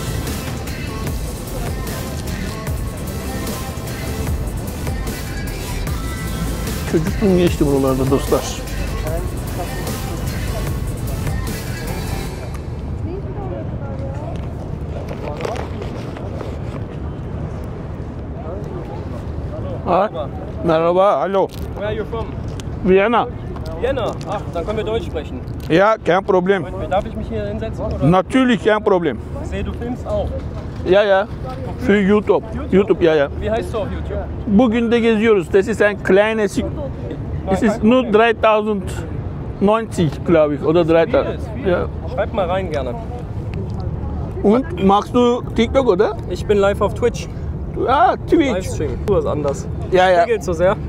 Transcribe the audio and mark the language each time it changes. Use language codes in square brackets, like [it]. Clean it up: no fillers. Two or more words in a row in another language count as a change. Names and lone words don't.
[tr] Çocukluğum geçti buralarda dostlar. Ha? Merhaba, [de] hallo. [en] Where are you from? Vienna. Vienna. [de] Ach, dann können wir Deutsch sprechen. Ja, kein Problem. Darf ich mich hier hinsetzen? Oder? Natürlich kein Problem. Ich sehe, du filmst auch. Ja, ja. Für YouTube. YouTube, ja, ja. Wie heißt du auf YouTube? [tr] Bugün de geziyoruz. [de] Das ist ein kleines... Es ist nur 3090, glaube ich. Oder 3000. Ja. Schreib mal rein gerne. Und machst du TikTok, oder? Ich bin live auf Twitch. Ah, Twitch. Livestream. Du ist anders. Ja, ja. Regelt so sehr.